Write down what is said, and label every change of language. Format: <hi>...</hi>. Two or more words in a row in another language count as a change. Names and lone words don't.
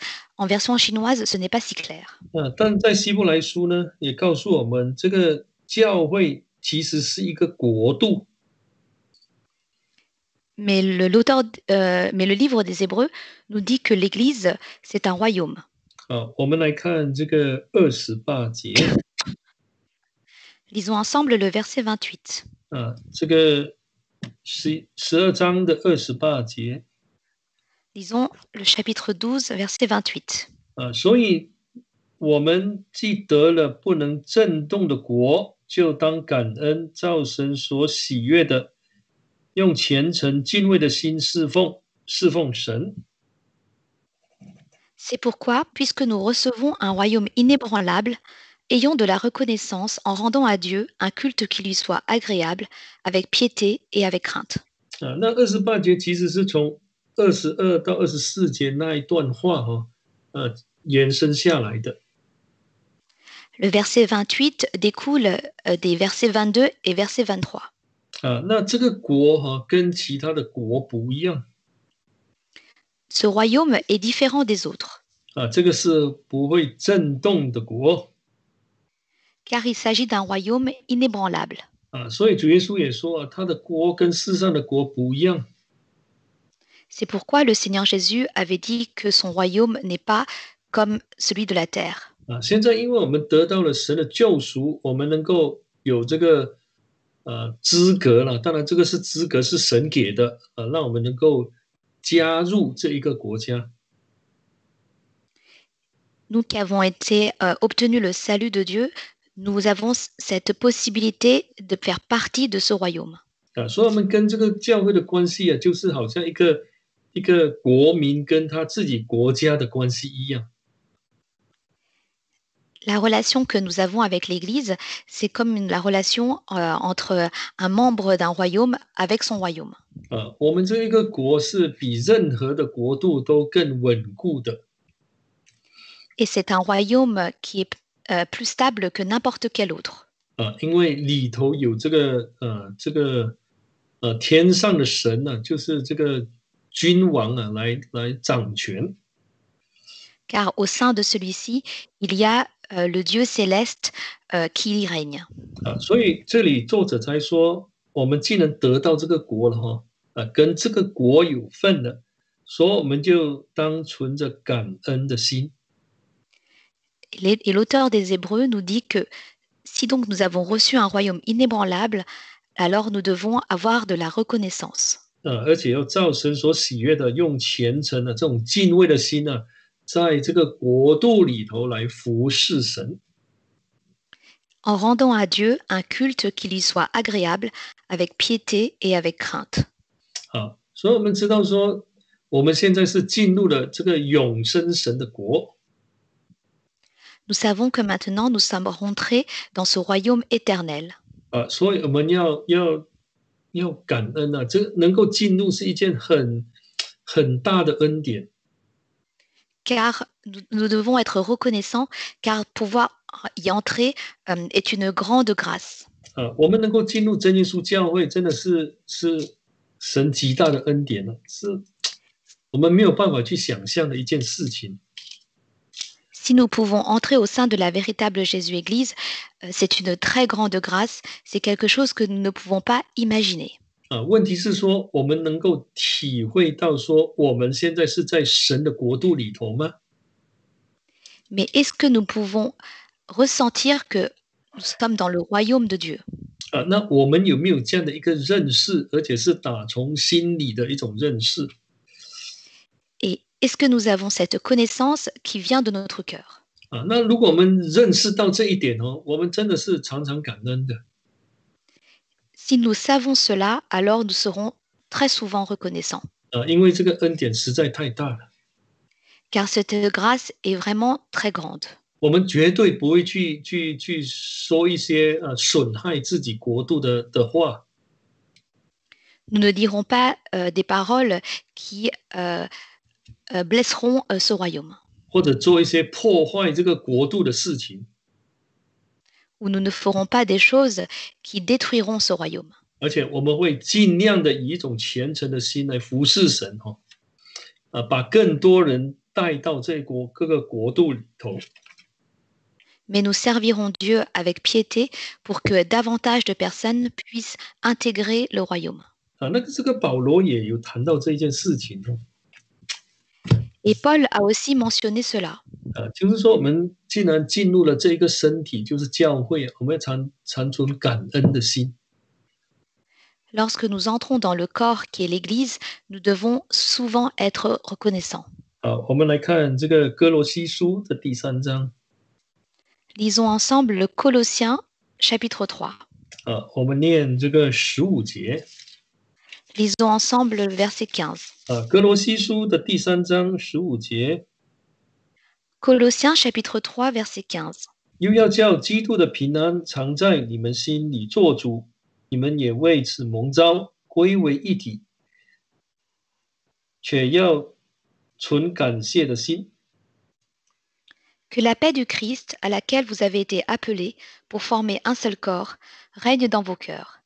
<fr>En version chinoise, ce n'est pas si clair.</fr> <zh>但在希伯来书呢，也告诉我们，这个教会其实是一个国度。</zh> <fr>Mais le livre des Hébreux nous dit que l'Église, c'est un royaume.</fr> <zh>我们来看这个28节。</zh> <fr>Lisons ensemble le verset 28.</fr> <zh>这个12章的28节。</zh> <fr>Lisons le chapitre 12, verset 28.</fr> <zh>所以我们既得了不能震动的国，就当感恩，照神所喜悦的，用虔诚敬畏的心侍奉神。</zh> <fr>C'est pourquoi, puisque nous recevons un royaume inébranlable, ayons de la reconnaissance en rendant à Dieu un culte qui lui soit agréable, avec piété et avec crainte.</fr> <zh>那28节其实是从22到24节那一段话延伸下来的。</zh> <fr>Le verset 28 découle des versets 22 et verset 23.</fr> <zh>那这个国跟其他的国不一样。</zh> <fr>Ce royaume est différent des autres.</fr> <zh>这个是不会震动的国。</zh> <fr>Car il s'agit d'un royaume inébranlable.</fr> <zh>所以主耶稣也说他的国跟世上的国不一样。</zh> <fr>C'est pourquoi le Seigneur Jésus avait dit que son royaume n'est pas comme celui de la terre.</fr> <zh>现在因为我们得到了神的救赎，我们能够有这个资格了。当然，这个是资格是神给的让我们能够加入这一个国家。</zh> <fr>Nous qui avons été obtenu le salut de Dieu, nous avons cette possibilité de faire partie de ce royaume.</fr> <zh>所以我们跟这个教会的关系啊，就是好像一个国民跟他自己国家的关系一样。</zh> <fr>La relation que nous avons avec l'Église, c'est comme la relation entre un membre d'un royaume avec son royaume.</fr> <zh>我们这一个国是比任何的国度都更稳固的。</zh> <fr>Et c'est un royaume qui est plus stable que n'importe quel autre.</fr> <zh>因为里头有天上的神呢、就是这个君王啊，来掌权。</zh> <fr>Car au sein de celui-ci, il y a le Dieu céleste qui y règne.</fr> <zh>所以这里作者才说，我们既然得到这个国了哈，跟这个国有份了，所以我们就当存着感恩的心。</zh> <fr>Et l'auteur des Hébreux nous dit que si donc nous avons reçu un royaume inébranlable, alors nous devons avoir de la reconnaissance.</fr> <zh>而且要照神所喜悦的，用虔诚的这种敬畏的心呢，在这个国度里头来服侍神。</zh> <fr>En rendant à Dieu un culte qui lui soit agréable, avec piété et avec crainte.</fr> <zh>所以我们知道说，我们现在是进入了这个永生神的国。</zh> <fr>Nous savons que maintenant nous sommes rentrés dans ce royaume éternel.</fr> <zh>所以我们要感恩啊，这能够进入是一件很大的恩典。</zh> <fr>Car nous devons être reconnaissants, car pouvoir y entrer est une grande grâce.</fr> <zh>我们能够进入真耶稣教会，真的是神极大的恩典了，是我们没有办法去想象的一件事情。</zh> <fr>Si nous pouvons entrer au sein de la véritable Jésus-Église, c'est une très grande grâce, c'est quelque chose que nous ne pouvons pas imaginer.</fr> <zh>问题是说，我们能够体会到说，我们现在是在神的国度里头吗？</zh> <fr>Mais est-ce que nous pouvons ressentir que nous sommes dans le royaume de Dieu?</fr> <zh>那我们有没有这样的一个认识，而且是打从心里的一种认识？</zh> <fr>Et est-ce que nous avons cette connaissance qui vient de notre cœur?</fr> <zh>那如果我们认识到这一点哦，我们真的是常常感恩的。</zh> <fr>Si nous savons cela, alors nous serons très souvent reconnaissants.</fr> <zh>因为这个恩典实在太大了，</zh> <fr>Car cette grâce est vraiment très grande.</fr> <zh>我们绝对不会去说一些损害自己国度的话。</zh> <fr>Nous ne dirons pas des paroles qui blesseront ce royaume.</fr> <zh>或者做一些破坏这个国度的事情，</zh> <fr>Ou nous ne ferons pas des choses qui détruiront ce royaume.</fr> <zh>而且我们会尽量的以一种虔诚的心来服侍神把更多人带到各个国度里头。</zh> <fr>Mais nous servirons Dieu avec piété pour que davantage de personnes puissent intégrer le royaume.</fr> <zh>那个这个保罗也有谈到这一件事情</zh> <fr>Et Paul a aussi mentionné cela.</fr> <zh>就是说我们既然进入了这一个身体，就是教会，我们要常存感恩的心。</zh> <fr>Lorsque nous entrons dans le corps qui est l'Église, nous devons souvent être reconnaissants.</fr> <zh>我们来看这个哥罗西书的第3章。</zh> <fr>Lisons ensemble le Colossiens chapitre 3.</fr> <zh>我们念这个15节。</zh> <fr>Lisons ensemble le verset 15.</fr> <zh>哥罗西书的第3章15节。</zh> <fr>Colossiens chapitre 3 verset 15.</fr> <zh>又要叫基督的平安常在你们心里做主，你们也为此蒙召，归为一体，却要存感谢的心。</zh> <fr>Que la paix du Christ, à laquelle vous avez été appelés pour former un seul corps, règne dans vos cœurs.</fr>